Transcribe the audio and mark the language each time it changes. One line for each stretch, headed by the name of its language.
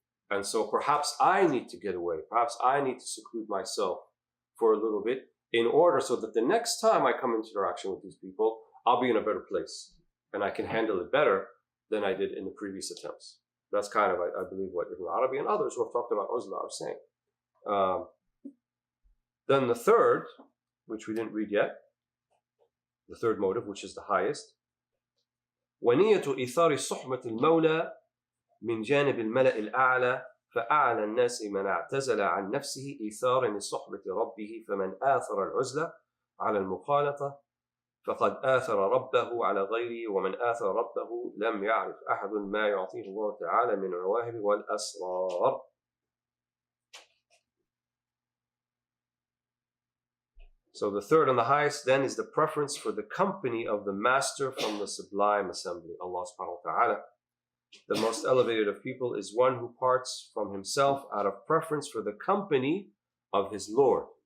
English: And so perhaps I need to get away. Perhaps I need to seclude myself for a little bit in order so that the next time I come into interaction with these people, I'll be in a better place and I can handle it better than I did in the previous attempts. That's kind of, I believe, what Ibn Arabi and others who have talked about uzla are saying. Then the third, which we didn't read yet, the third motive, which is the highest,
Arabic: ونية إثار صحبة المولى من جانب الملأ الأعلى فأعلى الناس من اعتزل عن نفسه إيثارا لصحبة ربه فمن آثر العزلة على المخالطة فقد آثر ربه على غيره ومن آثر ربه لم يعرف أحد ما يعطيه الله تعالى من العواهب والأسرار.
English: So the third and the highest then is the preference for the company of the master from the sublime assembly, Allah subhanahu wa ta'ala. The most elevated of people is one who parts from himself out of preference for the company of his Lord.